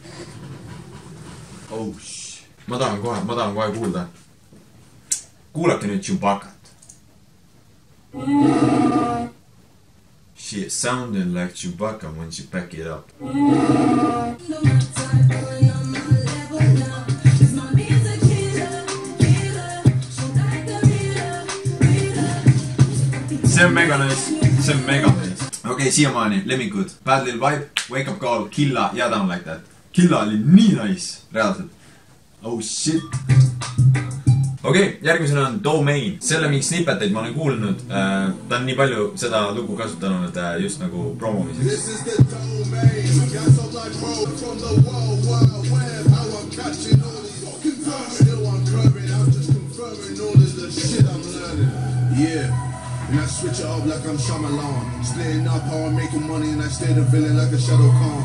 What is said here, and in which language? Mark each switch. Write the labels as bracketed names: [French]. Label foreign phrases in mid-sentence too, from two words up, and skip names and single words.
[English] Oh shit. [Estonian] Ma tahan kohe kuulda. Kuulake nüüd Chewbaccat. [English] She sounded like Chewbacca when she back it up. [Estonian] See on mega nice. See on mega nice. Okei, siiamaani, lemmikud. Bad Little Vibe, Wake Up Call, Killa ja Down Like That. Killa oli nii nice, reaalselt. [English] Oh shit. [Estonian] Okei, järgmisena on Domain. Selle mingi snippeteid ma olen kuulnud. Ta on nii palju seda lugu kasutanud just nagu promomiseks. [English] This is the Domain. Got so like road from the world wide web. How I'm catching all these fucking verses. Still I'm curving, I'm just confirming all of the shit I'm learning. Yeah. And I switch it up like I'm Shyamalan. Splitting up how I'm making money and I stay the villain like a Shadow Khan.